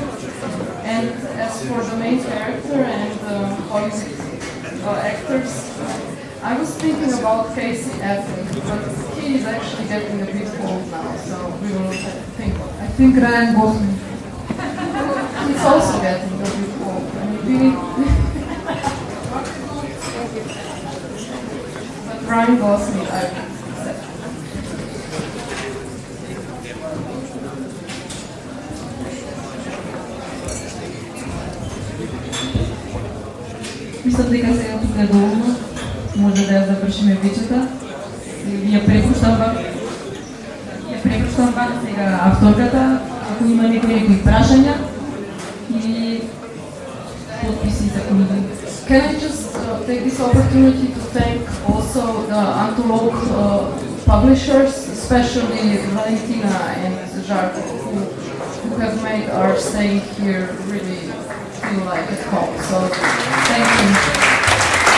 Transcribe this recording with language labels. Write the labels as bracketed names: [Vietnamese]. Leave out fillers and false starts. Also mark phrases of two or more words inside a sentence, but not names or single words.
[English] And as for the main character and Hollywood actors, I was thinking about Casey Affleck, but he is actually getting a bit old now, so we will think. I think Ryan Gosling. He's also getting a bit old. I mean, we need but Ryan Gosling, I accept. [Bulgarian] Мисля дека сега тук е доволно. Може да я завършиме вечерта. Я препущам вам сега авторката, ако има некои прашања или подписи за книги. [English] Can I just take this opportunity to thank also the Antolog publishers, especially Valentina and Žarko, who have made our staying here really feel like at home. So thank you.